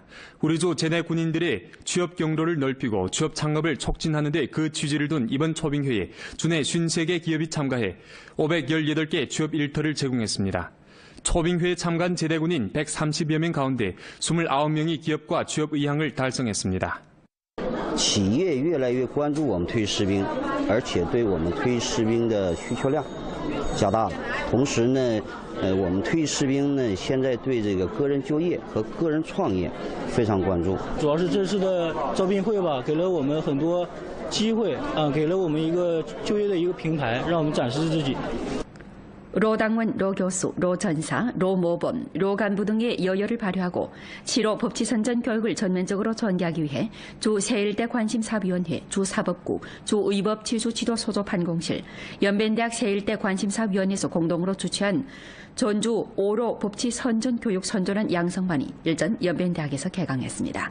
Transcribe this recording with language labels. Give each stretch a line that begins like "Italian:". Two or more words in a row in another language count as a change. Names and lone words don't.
Korean: 우리 주 제대군인들의 취업 경로를 넓히고 취업 창업을 촉진하는 데 그 취지를 둔 이번 초빙회에 주내 53개 기업이 참가해 518개 취업 일터를 제공했습니다. 초빙회에 참가한 제대군인 130여 명 가운데 29명이 기업과 취업 의향을 달성했습니다.
Chinese: 企业越来越关注我们退役士兵，而且对我们退役士兵的需求量加大了。同时呢，我们退役士兵呢，现在对这个个人就业和个人创业非常关注。主要是这次的招聘会吧，给了我们很多机会啊，给了我们一个就业的一个平台，让我们展示自己。
Korean: 로 당원, 로 교수, 로 전사, 로 모범, 로 간부 등의 여열을 발휘하고 7호 법치선전 교육을 전면적으로 전개하기 위해 주 세1대 관심사위원회, 주 사법부, 주 의법지수지도소조판공실, 연변대학 세1대 관심사위원회에서 공동으로 주최한 전주 5로 법치선전 교육 선전원 양성반이 일전 연변대학에서 개강했습니다.